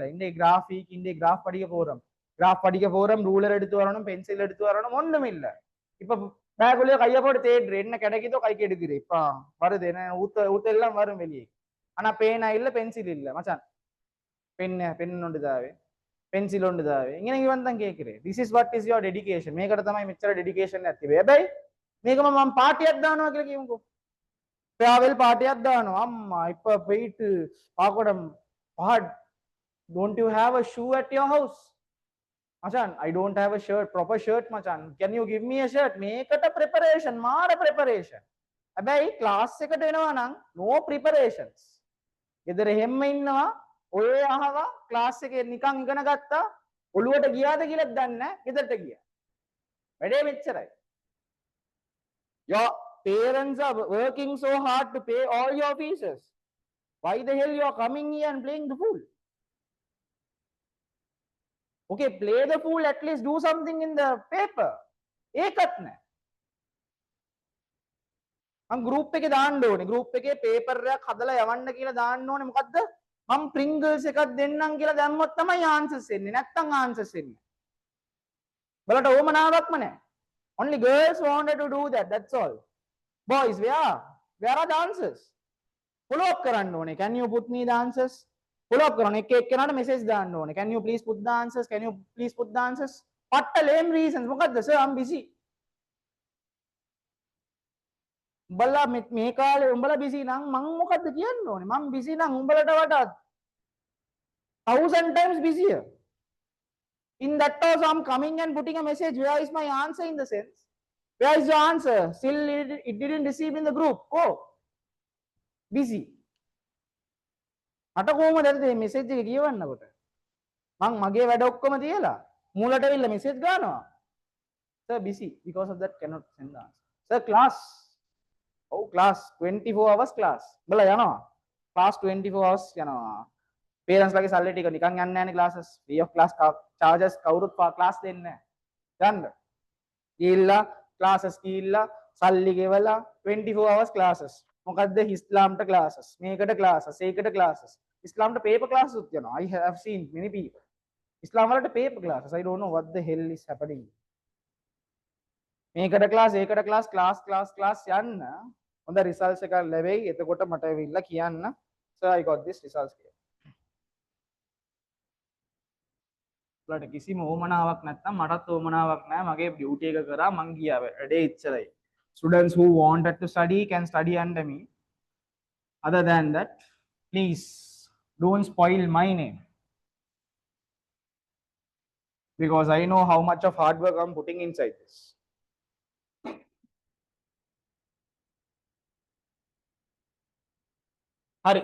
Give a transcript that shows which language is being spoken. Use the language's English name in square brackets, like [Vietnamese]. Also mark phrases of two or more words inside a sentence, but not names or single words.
[Tamil] இன்றைக்கு கிராஃபிக், இன்றைக்கு கிராஃப் படிக்க போறோம், ரூலர் எடுத்து வரணும், பென்சில் எடுத்து வரணும், ஒண்ணும் இல்லை. இப்ப பேக்குள்ளே கையை போட்டு தேடுற என்ன கிடைக்குதோ கைக்கு எடுக்கிறேன். இப்ப வருது என்ன ஊத்த எல்லாம் வரும் வெளியே. ஆனா பேனா இல்ல, பென்சில் இல்ல மச்சான். பென் உண்டுதாவே, பென்சில் உண்டுதாவே. இங்க நீங்க வந்து கேட்கிறேன். [English] this is what is your dedication. [Sinhala] මේකට තමයි මෙච්චර ඩෙඩිකේෂන් එකක් තිබේ. හැබැයි මේකම මම පාටියක් දානවා කියලා කියමුකෝ. travel පාටියක් දානවා. අම්මා [Tamil] இப்ப போயிட்டு பாக்கடம் [Sinhala] hard. [English] Don't you have a shoe at your house? Machan, I don't have a shirt, proper shirt machan. Can you give me a shirt? මේකට preparation, මාර preparation. [Sinhala] හැබැයි class එකට එනවා නම් [English] no preparations. [Sinhala] ගෙදර හැම්ම ඉන්නවා, ඔය අහවා class එකේ නිකන් ඉගෙන ගත්තා, ඔළුවට ගියාද කියලා දන්නේ නැහැ, ගෙදරට ගියා. වැඩේ මෙච්චරයි. [English] Your parents are working so hard to pay all your fees. Why the hell you are coming here and playing the fool? Okay, play the fool, at least do something in the paper. [Sinhala] ඒකත් නැහැ. මම group එකේ දාන්න ඕනේ. group එකේ paper එකක් හදලා යවන්න කියලා දාන්න ඕනේ. මොකද්ද? මම Pringles එකක් දෙන්නම් කියලා දැම්මොත් තමයි answers එන්නේ. නැත්තම් answers එන්නේ. බලට ඕමනාවක්ම නැහැ. [English] Only girls wanted to do that. That's all. Boys, where are the answers? [Sinhala] Follow up කරන්න ඕනේ. [English] Can you put me the answers? [Sinhala] Follow up කරන්න. එක එක්කෙනාට message දාන්න ඕනේ. [English] Can you please put the answers? Can you please put the answers? පට්ට lame reasons. මොකද්ද? Sir, I'm busy. [Sinhala] උඹලා මේ කාලේ උඹලා busy නම් මං මොකද්ද කියන්න ඕනේ? මං busy නම් උඹලට වඩා [English] 1000 times busier. In that also I'm coming and putting a message. Where is my answer in the sense? Where is your answer? Still it didn't receive in the group. Oh, busy. [Sinhala] අට කොහොමද මේ message එක කියවන්නකොට? මං මගේ වැඩ ඔක්කොම තියලා මූලට ඇවිල්ලා message ගන්නවා. [English] Sir, busy. Because of that cannot send the answer. Sir, class. Oh, class 24 hours class. [Sinhala] බල යනවා. [English] class 24 hours [Sinhala] යනවා. parents ලගේ සල්ලි ටික නිකන් යන්නේ නැහැනේ classes. [English] free of class charges [Sinhala] කවුරුත් class දෙන්නේ නැහැ. ගන්න. ගිහිල්ලා classes ගිහිල්ලා සල්ලි ගෙවලා [English] 24 hours classes. [Sinhala] මොකද්ද ඉස්ලාම්ට classes. මේකට classes, ඒකට classes. ඉස්ලාම්ට [English] paper classes [Sinhala] උත් යනවා. [English] I have seen many people. [Sinhala] ඉස්ලාම් වලට [English] paper classes. I don't know what the hell is happening. [Sinhala] මේකට class, ඒකට class යන්න හොඳ results එකක් ලැබෙයි. එතකොට මට ඇවිල්ලා කියන්න, [English] sir I got this results කියලා. [Sinhala] ඔයාලට කිසිම ඕමනාවක් නැත්නම් මටත් ඕමනාවක් නැහැ. මගේ ඩියුටි එක කරා මං ගියා. වැඩේ ඉච්චරයි. [English] Students who wanted to study can study under me. Other than that, please don't spoil my name. Because I know how much of hard work I'm putting inside this. Hurry.